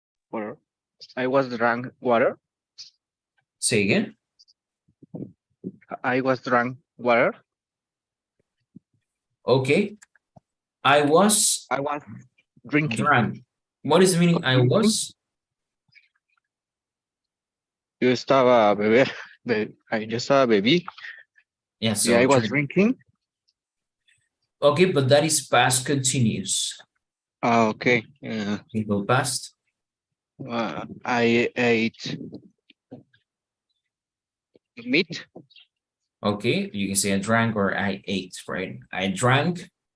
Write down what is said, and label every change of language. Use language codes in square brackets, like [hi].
[en] Water. I was drunk water. Say again. I was drunk water. Okay. I was I was drinking. drunk. What is the meaning I was? [es] Yo estaba yo estaba bebí. [en] Yeah, so I was drinking. okay, but that is past continuous. Okay. Simple past. I ate meat. Okay, you can say I drank or I ate, right? I drank.